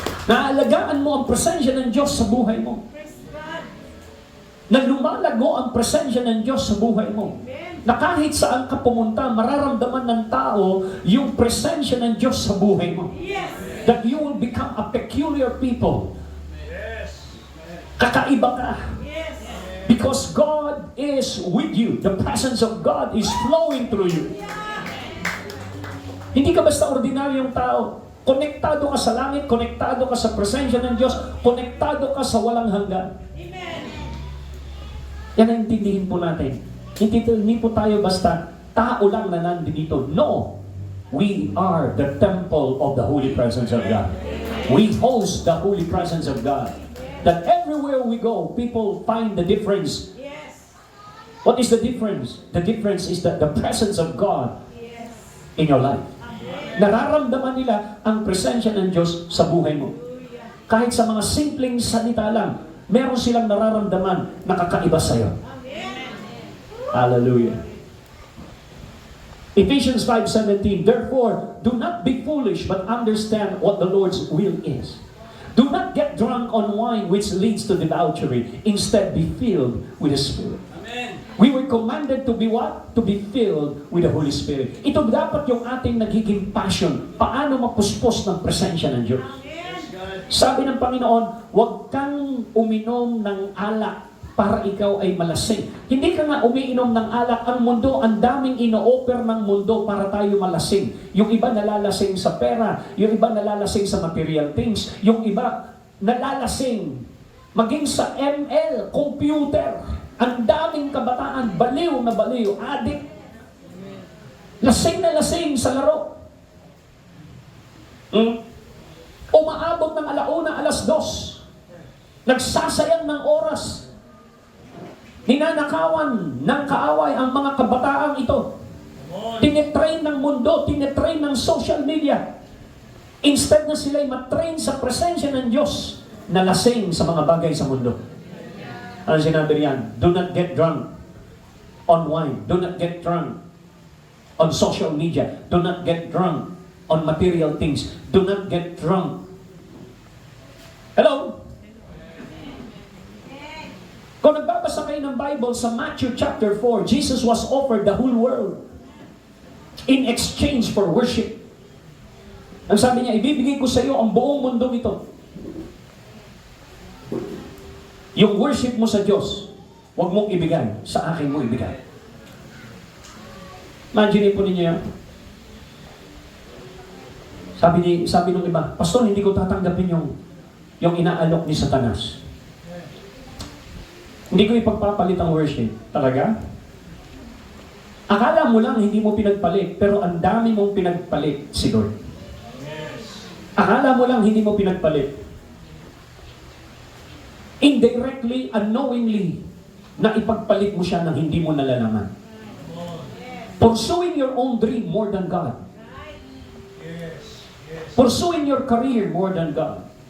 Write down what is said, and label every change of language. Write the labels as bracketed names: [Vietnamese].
[Filipino] Naalagaan mo ang presensya ng Diyos sa buhay mo. Na lumalago ang presensya ng Diyos sa buhay mo. Na kahit saan ka pumunta, mararamdaman ng tao yung presensya ng Diyos sa buhay mo. [English] That you will become a peculiar people. [Filipino] Kakaiba ka. [English] Because God is with you. The presence of God is flowing through you. [Filipino] Hindi ka basta ordinaryong tao. Konektado ka sa langit, konektado ka sa presensya ng Diyos, konektado ka sa walang hanggan. Yan ang intindihin po natin. Hindi po tayo basta tao lang na nandito. No! [English] We are the temple of the Holy Presence of God. We host the Holy Presence of God. That everywhere we go, people find the difference. What is the difference? The difference is that the presence of God in your life. [Filipino] Nararamdaman nila ang presensya ng Diyos sa buhay mo. Kahit sa mga simpleng salita lang, meron silang nararamdaman na kakaiba sa'yo. Hallelujah. [English] Ephesians 5:17, therefore, do not be foolish, but understand what the Lord's will is. Do not get drunk on wine which leads to debauchery. Instead, be filled with the Spirit. Amen. We were commanded to be what? To be filled with the Holy Spirit. [Filipino] Ito dapat yung ating nagiging passion. Paano mapuspos ng presensya ng Diyos? Sabi ng Panginoon, huwag kang uminom ng alak para ikaw ay malasing. Hindi ka nga umiinom ng alak. Ang mundo, ang daming ino-offer ng mundo para tayo malasing. Yung iba nalalasing sa pera, yung iba nalalasing sa material things, yung iba nalalasing maging sa ML, computer. Ang daming kabataan, baliw na baliw, addict. Lasing na lasing sa laro. Umaabot ng 1:00, 2:00. Nagsasayang ng oras. Ninanakawan ng kaaway ang mga kabataang ito. Tinetrain ng mundo, tinetrain ng social media. Instead na sila'y matrain sa presensya ng Diyos, nalasing sa mga bagay sa mundo. Ano sinabi riyan? [English] Do not get drunk on wine. Do not get drunk on social media. Do not get drunk on material things. Do not get drunk. Hello? [Filipino] Kung nagbabasa kayo ng Bible sa [English] Matthew chapter 4, Jesus was offered the whole world in exchange for worship. [Filipino] Ang sabi niya, ibibigay ko sa iyo ang buong mundo ito. Yung worship mo sa Diyos, huwag mong ibigay, sa akin mo ibigay. Imagine po ninyo yan. Sabi ng iba, Pastor, hindi ko tatanggapin yung inaalok ni Satanas. Hindi ko ipagpapalit ang worship. Talaga? Akala mo lang hindi mo pinagpalit, pero ang dami mong pinagpalit si Lord. Akala mo lang hindi mo pinagpalit. Indirectly, unknowingly, na ipagpalit mo siya nang hindi mo nalalaman. [English] Pursuing your own dream more than God. Pursuing your career more than God.